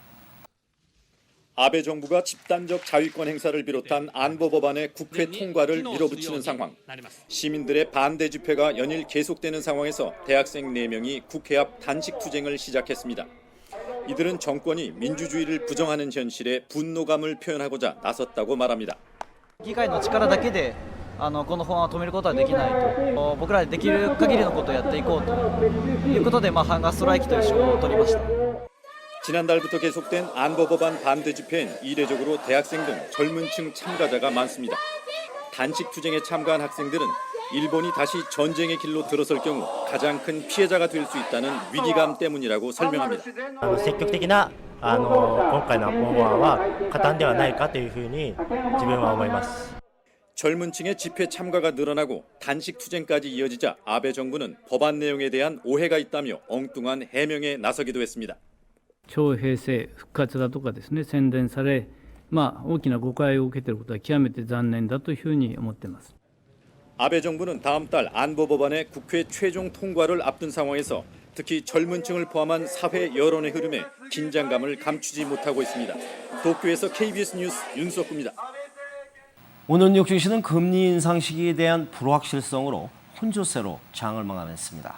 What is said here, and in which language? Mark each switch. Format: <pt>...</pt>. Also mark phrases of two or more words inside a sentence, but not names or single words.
<ko>아베 정부가 집단적 자위권 행사를 비롯한 안보 법안의 국회 통과를 밀어붙이는 상황. 시민들의 반대 집회가 연일 계속되는 상황에서 대학생 4명이 국회 앞 단식 투쟁을 시작했습니다. 이들은 정권이 민주주의를 부정하는 현실에 분노감을 표현하고자 나섰다고 말합니다.</ko> <ja>議会の力だけでこの法案を止めることはできないと、僕らでできる限りのことをやっていこうということで、ハンガーストライキという手法を取りました。</ja> <ko>지난달부터 계속된 안보 법안 반대 집회엔 이례적으로 대학생 등 젊은 층 참가자가 많습니다. 단식 투쟁에 참가한 학생들은 일본이 다시 전쟁의 길로 들어설 경우 가장 큰 피해자가 될 수 있다는 위기감 때문이라고 설명합니다.</ko> <ja>積極的な今回の法案は加担ではないかというふうに自分は思います。</ja> <ko>젊은 층의 집회 참가가 늘어나고 단식 투쟁까지 이어지자 아베 정부는 법안 내용에 대한 오해가 있다며 엉뚱한 해명에 나서기도 했습니다.</ko> <ja>徴兵制復活だとかですね、宣伝され、大きな誤解を受けていることは極めて残念だというふうに思っています。</ja> <ko>아베 정부는 다음 달 안보 법안의 국회 최종 통과를 앞둔 상황에서 특히 젊은 층을 포함한 사회 여론의 흐름에 긴장감을 감추지 못하고 있습니다. 도쿄에서 KBS 뉴스 윤석구입니다. 오늘 뉴욕 증시는 금리 인상 시기에 대한 불확실성으로 혼조세로 장을 마감했습니다.</ko>